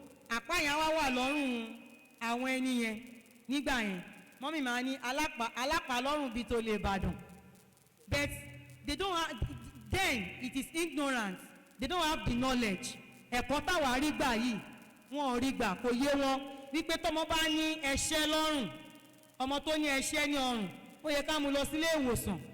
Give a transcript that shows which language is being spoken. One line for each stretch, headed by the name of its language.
Yoruba: Àpá yẹn wá wà lọ́rùn àwọn ẹni yẹn. Nígbà yẹn, mọ́mì máa ní alápá lọ́rùn bíi tó lè Ìbàdàn.
English: But they don't have, then it is ignorance. They don't have the knowledge.
Yoruba: Ẹ̀kọ́ táwa rí gbà yìí, wọn ò rí gbà, kò yé wọn. Wípé tọ́mọ bá ní ẹ̀ṣẹ́ lọ́rùn, ọmọ tó ní ẹ̀ṣẹ́ ní ọrùn, ó yẹ ká mú lọ sílé ìwòsàn.